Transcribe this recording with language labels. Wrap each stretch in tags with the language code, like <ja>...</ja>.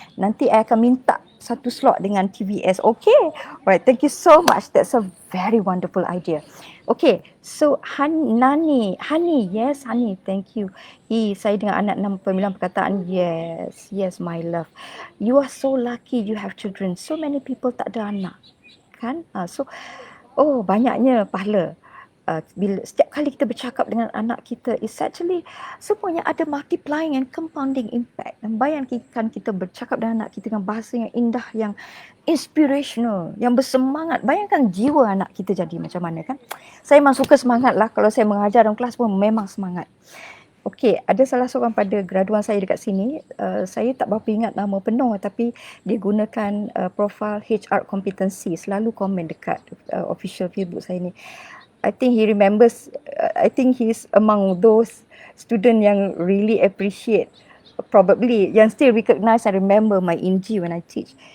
<ms>Nanti I akan minta satu slot dengan TVS. Okay.</ms> <en>Alright, thank you so much. That's a very wonderful idea. Okay, so Hani, yes Hani, thank you.</en> <ms>Saya dengan anak 69 perkataan,</ms> <en>yes my love. You are so lucky you have children. So many people</en> <ms>tak ada anak, kan? Banyaknya pahala. Bila setiap kali kita bercakap dengan anak kita, it's actually semuanya ada</ms> <en>multiplying and compounding impact.</en> <ms>Dan bayangkan kita bercakap dengan anak kita dengan bahasa yang indah, yang inspirational, yang bersemangat. Bayangkan jiwa anak kita jadi macam mana, kan? Saya memang suka semangat lah. Kalau saya mengajar dalam kelas pun memang semangat. Okey, ada salah seorang pada graduan saya dekat sini, saya tak berapa ingat nama penuh, tapi dia gunakan profil HR competency, selalu komen dekat official Facebook saya ni.</ms> <en>I think he remembers, I think he's among those student yang really appreciate, probably, yang still recognize and remember my INGI when I teach.</en>